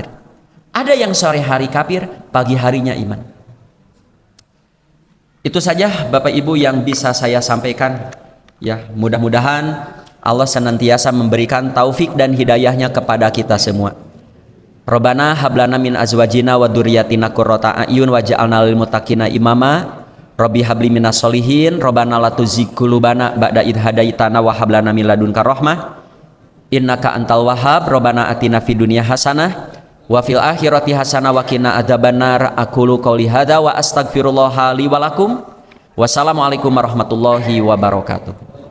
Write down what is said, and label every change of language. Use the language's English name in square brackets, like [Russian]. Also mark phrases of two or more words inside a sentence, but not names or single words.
[Indonesian] Ada yang sore hari kafir, pagi harinya iman. Itu saja Bapak Ibu yang bisa saya sampaikan. Ya, mudah-mudahan Allah senantiasa memberikan taufik dan hidayahnya kepada kita semua. [Arabic] ربنا هب لنا من أزواجنا وذرياتنا قرة أعين واجعلنا للمتقين إماما. رب هب لي من الصالحين. ربنا لا تزغ قلوبنا بعد إذ هديتنا وهب لنا من لدنك رحمة إنك أنت الوهاب. ربنا آتنا في الدنيا حسنة وفي الآخرة حسنة وقنا عذاب النار. أقول قولي هذا وأستغفر الله لي ولكم. والسلام عليكم ورحمة الله وبركاته.